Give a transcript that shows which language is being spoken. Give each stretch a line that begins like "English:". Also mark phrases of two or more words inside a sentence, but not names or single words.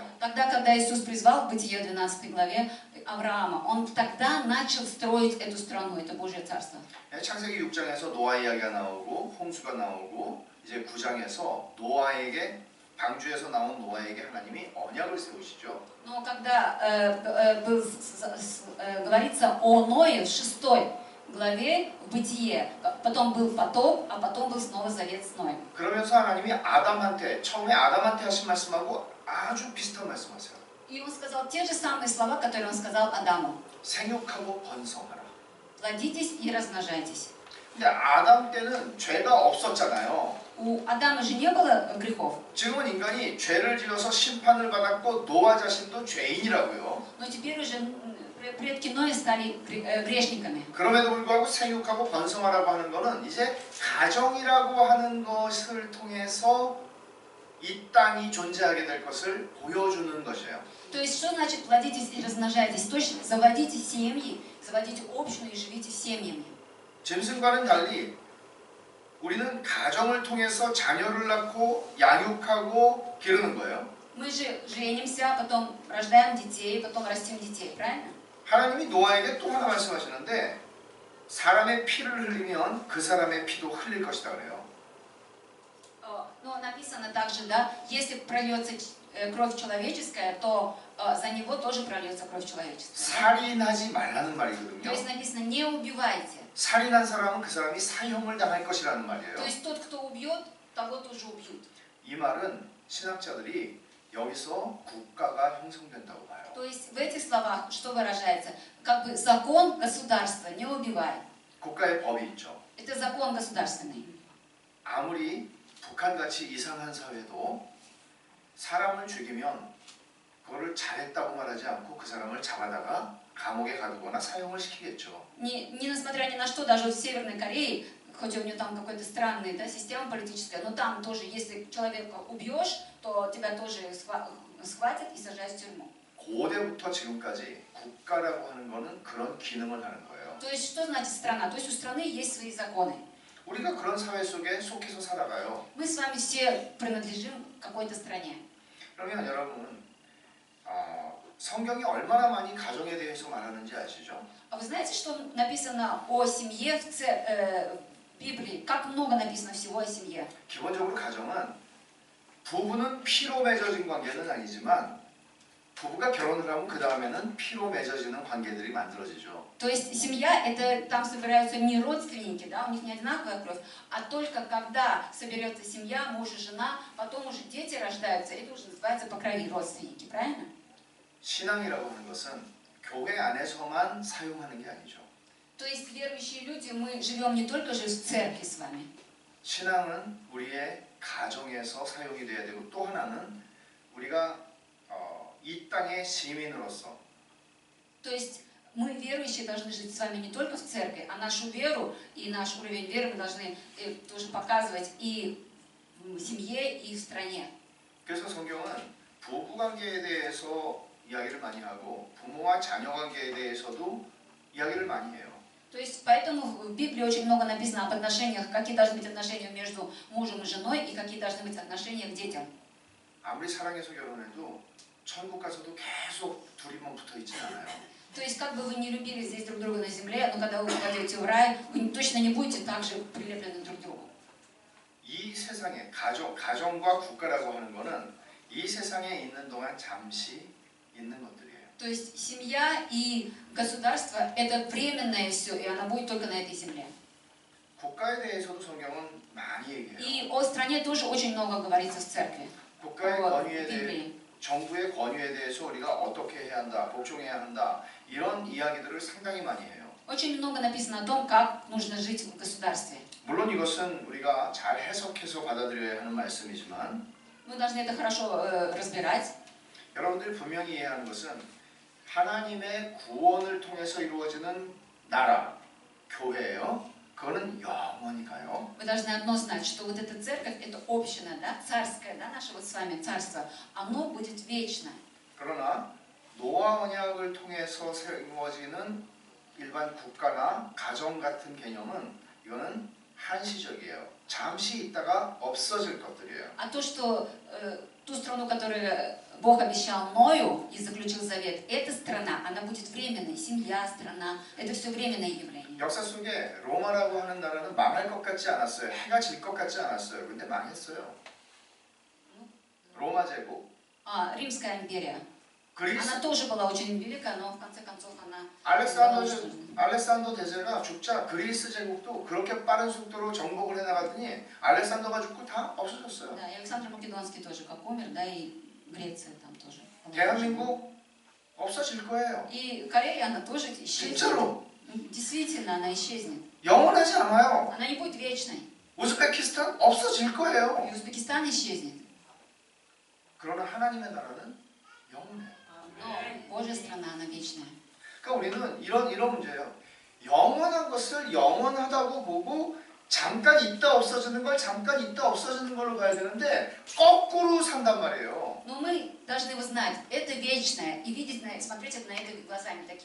Russian: Тогда, когда Иисус призвал в Бытие 12 главе Авраама, Он тогда начал строить эту страну, это Божье Царство.
Korean: 창세기 6장에서 노아 이야기가 나오고 홍수가 на오고 이제 9장에서 노아에게 방주에서 나온 노아에게 하나님이 언약을 세우시죠.
Russian: Но когда говорится о Ное в 6 главе в Бытие, потом был потоп, а потом был снова завет с Ноем.
Korean: 그러면서 하나님이 아담한테 처음에 아담한테 하신 말씀하고 아주 비슷한 말씀하세요.
Russian: И Он сказал те же самые слова, которые Он сказал Адаму.
Korean: 생육하고 번성하라.
Russian: Плодитесь и размножайтесь.
Korean: 근데 아담 때는 죄가 없었잖아요.
Russian: У Адама же не было грехов.
Korean: 지금은 인간이 죄를 지어서 심판을 받았고 노아 자신도 죄인이라고요.
Russian: Но теперь уже предки Ноя стали грешниками.
Korean: 그럼에도 불구하고 생육하고 번성하라고 하는 것은 이제 가정이라고 하는 것을 통해서 이 땅이 존재하게 될 것을 보여주는 것이에요.
Russian: То есть что значит плодитесь и размножайтесь? Точно, заводите семьи, заводите общину и живите семьями.
Korean: 짐승과는 달리 우리는 가정을 통해서 자녀를 낳고 양육하고 기르는 거예요.
Russian: Мы же женимся, потом рождаем детей, потом растим детей, правильно?
Korean: 하나님이 노아에게 또 하나 말씀하시는데 사람의 피를 흘리면 그 사람의 피도 흘릴 것이다 그래요.
Russian: Но написано также, да, если прольется кровь человеческая, то за него тоже прольется кровь человеческая.
Korean: 살인하지 말라는
Russian: То
Korean: 말이거든요.
Russian: есть написано, не убивайте.
Korean: 살인한 사람은 그 사람이 사형을 당할 것이라는 말이에요.
Russian: То есть тот, кто убьет, того тоже убьют.
Korean: 이 말은 신학자들이 여기서 국가가 형성된다고 봐요.
Russian: То есть в этих словах что выражается? Как бы закон государства, не убивай.
Korean: 국가의 법이 있죠.
Russian: Это закон государственный.
Korean: 아무리 북한같이 이상한 사회도 사람을 죽이면 그거를 잘했다고 말하지 않고 그 사람을 잡아다가 감옥에 가두거나 사형을 시키겠죠.
Russian: Несмотря ни на что, даже в Северной Корее, хоть у нее там какая-то странная, да, система политическая, но там тоже, если человека убьешь, то тебя тоже схватят и сажают в тюрьму.
Korean: 고대부터 지금까지 국가라고 하는 거는 그런 기능을 하는 거예요.
Russian: То есть что значит страна? То есть у страны есть свои законы.
Korean: 우리가 그런 사회 속에 속해서 살아가요.
Russian: Мы с вами все принадлежим какой-то стране.
Korean: 그러면 여러분 성경이 얼마나 많이 가정에 대해서 말하는지 아시죠?
Russian: А вы знаете, что написано о семье в Библии? Как много написано всего о семье?
Korean: 기본적으로 가정은 부부는 피로 맺어진 관계는 아니지만 부부가 결혼을 하면 그 다음에는 피로 맺어지는 관계들이 만들어지죠.
Russian: То есть семья, это там собираются не родственники, да, у них не одинаковая кровь, а только когда соберется семья, муж и жена, потом уже дети рождаются, это уже называется по крови родственники, правильно?
Korean: 신앙이라고 하는 것은 교회 안에서만 사용하는 게 아니죠.
Russian: То есть верующие люди, мы живем не только же в церкви с вами.
Korean: 신앙은 우리의 가정에서 사용이 돼야 되고 또 하나는 우리가 이 땅의 시민으로서
Russian: То есть мы, верующие, должны жить с вами не только в церкви, а нашу веру и наш уровень веры мы должны тоже показывать и в семье, и в стране.
Korean: 그래서 성경은 부부관계에 대해서 이야기를 많이 하고 부모와 자녀 관계에 대해서도 이야기를 많이 해요.
Russian: То есть поэтому в Библии очень много написано об отношениях, какие должны быть отношения между мужем и женой и какие должны быть отношения к детям.
Korean: 아무리 사랑해서 결혼해도 천국 가서도 계속 둘이만 붙어 있진 않아요.
Russian: То есть, как бы вы не любили здесь друг друга на земле, но когда вы попадете в рай, вы точно не будете так же прилеплены друг к другу.
Korean: 이 세상에 가정과 국가라고 하는 거는 이 세상에 있는 동안 잠시 있는 것들이에요.
Russian: То есть, семья и государство – это временное все, и она будет только на этой земле.
Korean: 국가에 대해서도 성경은 많이 얘기해요.
Russian: И о стране тоже очень много говорится в церкви,
Korean: 국가의
Russian: о
Korean: 권위에 대해
Russian: Библии.
Korean: 정부의 권위에 대해서 우리가 어떻게 해야 한다, 복종해야 한다 이런 이야기들을 상당히 많이 해요.
Russian: Очень много написано о том, как нужно жить в государстве.
Korean: 물론 이것은 우리가 잘 해석해서 받아들여야 하는 말씀이지만
Russian: Мы должны это хорошо разбирать.
Korean: 여러분들이 분명히 이해하는 것은 하나님의 구원을 통해서 이루어지는 나라, 교회예요. 그거는 영원히 가요.
Russian: Вы должны одно знать, что вот эта церковь, это община, да, царская, да, наше вот с вами царство, оно будет вечно.
Korean: 그러나 노아 언약을 통해서 세워지는 일반 국가나 가정 같은 개념은 이거는 한시적이에요. 잠시 있다가 없어질 것들이에요.
Russian: А то, что ту страну, которую Бог обещал Ною и заключил завет, эта страна, она будет временной, семья, страна, это все временное явление.
Korean: 역사 속에 로마라고 하는 나라는 망할 것 같지 않았어요. 해가 질 것 같지 않았어요. 근데 망했어요. 로마 제국,
Russian: Римская империя, 그리스 она тоже была очень велика, но в конце концов она...
Korean: 알렉산더 대제가 죽자 그리스 제국도 그렇게 빠른 속도로 정복을 해나가더니 알렉산더가 죽고 다 없어졌어요.
Russian: Да, и Александр Македонский тоже как умер, да, и Греция там тоже.
Korean: 대한민국 없어질 거예요.
Russian: И Корея, она тоже исчезнет.
Korean: 진짜로
Russian: Действительно, она исчезнет.
Korean: 영원하지 않아요.
Russian: Она не будет вечной.
Korean: 우즈베키스탄 없어질 거예요.
Russian: И Узбекистан исчезнет.
Korean: 그러나 하나님의 나라는 영원해요.
Russian: Но Божья страна, она вечная.
Korean: 그러니까 우리는 이런 문제예요. 영원한 것을 영원하다고 보고 잠깐 있다 없어지는 걸 잠깐 있다 없어지는 걸로 가야 되는데 거꾸로 산단 말이에요.
Russian: Но мы должны его знать, это вечное, и видеть, смотреть на это глазами такими.